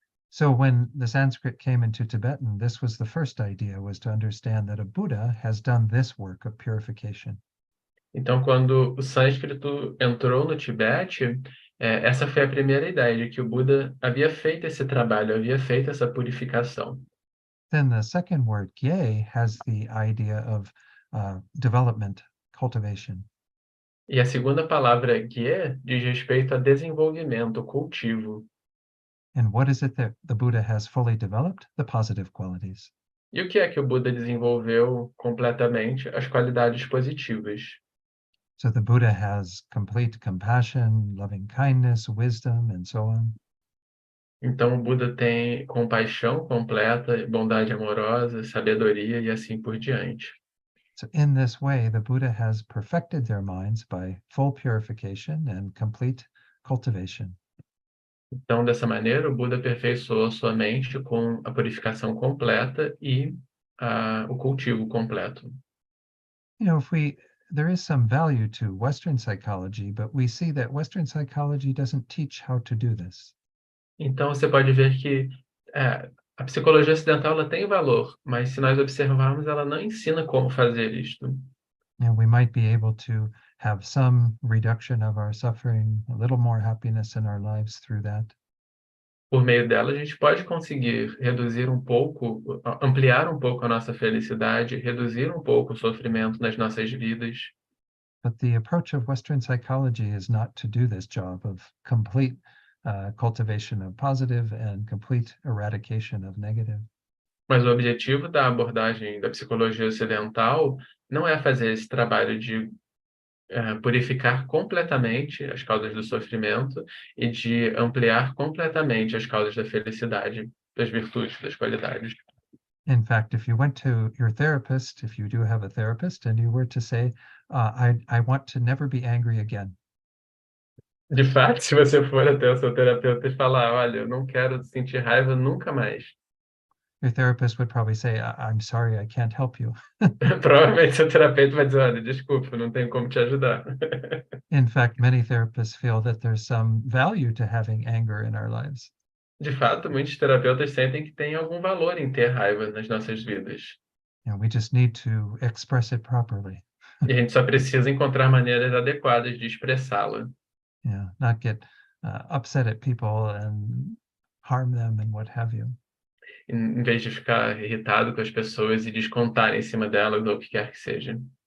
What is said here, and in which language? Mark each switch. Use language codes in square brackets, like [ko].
[en] So when the Sanskrit came into Tibetan, this was the first idea, was to understand that a Buddha has done this work of purification. [pt] Então, quando o sânscrito entrou no Tibete, essa foi a primeira ideia, de que o Buda havia feito esse trabalho, havia feito essa purificação. [en] Then the second word, Gye, has the idea of development, cultivation. [pt] E a segunda palavra guia diz respeito a desenvolvimento, cultivo. [en] And what is it that the Buddha has fully developed? The positive qualities. [pt] E o que é que o Buda desenvolveu completamente? As qualidades positivas. [en] So the Buddha has complete compassion, loving kindness, wisdom, and so on. [pt] Então o Buda tem compaixão completa, bondade amorosa, sabedoria e assim por diante. [en] So in this way, the Buddha has perfected their minds by full purification and complete cultivation. [pt] Então, dessa maneira, o Buda aperfeiçoou sua mente com a purificação completa e o cultivo completo. [en] You know, there is some value to Western psychology, but we see that Western psychology doesn't teach how to do this. [pt] Então, você pode ver que a psicologia ocidental ela tem valor, mas se nós observarmos, ela não ensina como fazer isto. [en] And we might be able to have some reduction of our suffering, a little more happiness in our lives through that. [pt] Por meio dela, a gente pode conseguir reduzir um pouco, ampliar um pouco a nossa felicidade, reduzir um pouco o sofrimento nas nossas vidas. [en] But the approach of Western psychology is not to do this job of complete cultivation of positive and complete eradication of negative. [pt] Mas o objetivo da abordagem da psicologia ocidental não é fazer esse trabalho de purificar completamente as causas do sofrimento e de ampliar completamente as causas da felicidade, das virtudes, das qualidades. [en] In fact, if you went to your therapist, if you do have a therapist, and you were to say, I want to never be angry again. [pt] De fato, se você for até o seu terapeuta e falar, olha, eu não quero sentir raiva nunca mais, [en] Your therapist would probably say, I'm sorry, I can't help you. [pt] provavelmente seu terapeuta vai dizer, olha, desculpa, não tenho como te ajudar. [en] In fact, many therapists feel that there's some value to having anger in our lives. [pt] De fato, muitos terapeutas sentem que tem algum valor em ter raiva nas nossas vidas. [en] And we just need to express it properly. [pt] E a gente só precisa encontrar maneiras adequadas de expressá-la. [en] Yeah, not get upset at people and harm them and what have you. [pt] Em vez de ficar irritado com as pessoas e descontar em cima delas ou o que quer que seja.